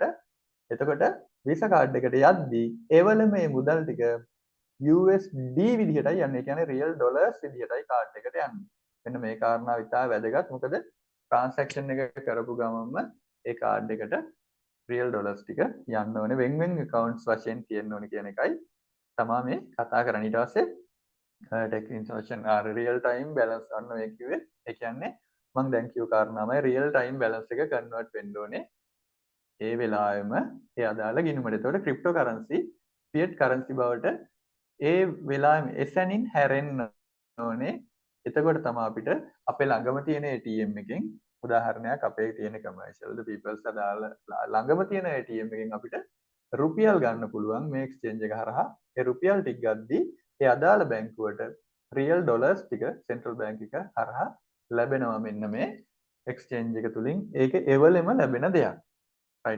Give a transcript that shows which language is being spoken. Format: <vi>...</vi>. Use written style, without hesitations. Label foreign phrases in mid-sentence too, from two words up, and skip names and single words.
<si>එතකොට</si> <en>visa card</en> <si>එකට යද්දී ඒවල මේ මුදල් ටික USD විදිහටයි යන්නේ. ඒ කියන්නේ</si> <en>real dollars</en> <si>විදිහටයි card එකට යන්නේ. මෙන්න මේ කාරණාව ඉතාල වැදගත්. මොකද transaction එක කරපු ගමන්ම ඒ card එකට</si> <en>real dollars</en> <si>ටික යන්න ඕනේ. වෙන accounts වශයෙන් තියෙන්න ඕනේ කියන එකයි තමයි මේ කතා කරන්නේ. ඊට පස්සේ</si> <en>tech information real time balance</en> <si>අන්න මේ කිව්වේ. ඒ කියන්නේ මම දැන් කියු කාරණාවයි</si> <en>real time balance</en> <si>එක convert වෙන්න ඕනේ. ඒ වෙලාවෙම ඒ අදාළ ගිණුමට. එතකොට</si> <en>cryptocurrency fiat currency</en> <si>බවට ඒ වෙලාවෙම එසැනින් හැරෙන්න ඕනේ. එතකොට තමයි අපිට අපේ ළඟම තියෙන ATM එකෙන් උදාහරණයක් අපේ තියෙන commercial the people's අදාළ ළඟම තියෙන ATM එකෙන් අපිට රුපියල් ගන්න පුළුවන් මේ එක්ස්චේන්ජ් එක හරහා. ඒ රුපියල් ටික ගද්දී ඒ අදාළ බැංකුවට</si> <en>real dollars</en> <si>ටික</si> <en>central bank</en> <si>එක හරහා ලැබෙනවා මෙන්න මේ එක්ස්චේන්ජ් එක තුලින්. ඒක එවලෙම ලැබෙන දෙයක්. රයිට්.</si>